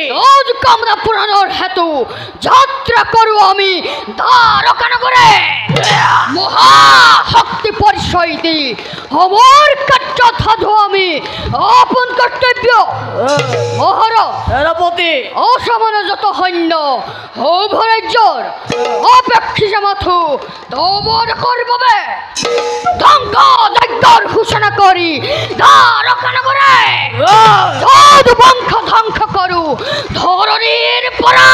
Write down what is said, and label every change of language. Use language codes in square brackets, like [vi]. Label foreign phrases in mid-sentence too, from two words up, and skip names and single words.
[as] আজ কামরা পুরানোর হেতু যাত্রা করু আমি দ্বারকানগরে মহাশক্তি পরিচয় দি আমার কার্য সাধু আমি আপন কর্তব্য মহারাজ সেনাপতি অসমানে যত সৈন্য সৌভৰাজ্যৰ অপেক্ষিত মাথো তবৰ বাবে ধ্বংস যজ্ঞৰ সূচনা কৰি দ্বাৰকানগৰে যদু বংশ ধ্বংস কৰো ধৰণীৰ পৰা